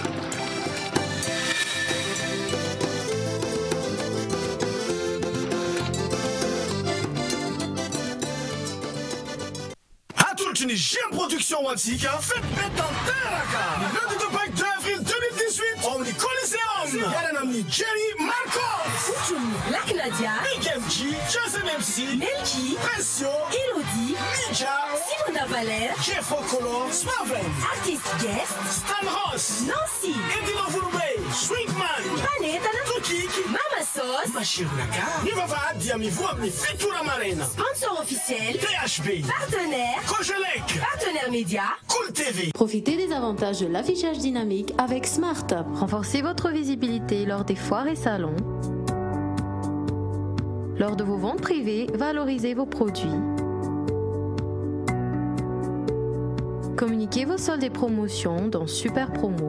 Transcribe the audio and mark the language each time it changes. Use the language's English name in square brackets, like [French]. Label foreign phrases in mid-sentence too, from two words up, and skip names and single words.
[Malagasy] Atolotry ny GM Production antsika fête betanteraka ny [French] lundi de Pâques d'avril 2018 [Malagasy] ao amin'ny Coliseum miarana amin'ny Jerry Markov, Black Nadia, Big MG, Jason MC, Melky, Pressio, Elodie, Ninja, Simona Valère, Jeff Okolo, Swaven, Artist Guest, Stan Ross, Nancy, Edino Vurubey, Swingman, Panetana, Tokik, Mama Sauce, Mashirunaka, Nivava dia mivoa amin'ny Fitura Marena. [French] Sponsor officiel, THB, partenaire, Cogelec, partenaire média, Cool TV. Profitez des avantages de l'affichage dynamique avec Smart. Renforcez votre visibilité lors des foires et salons. Lors de vos ventes privées, valorisez vos produits. Communiquez vos soldes et promotions dans Super Promo.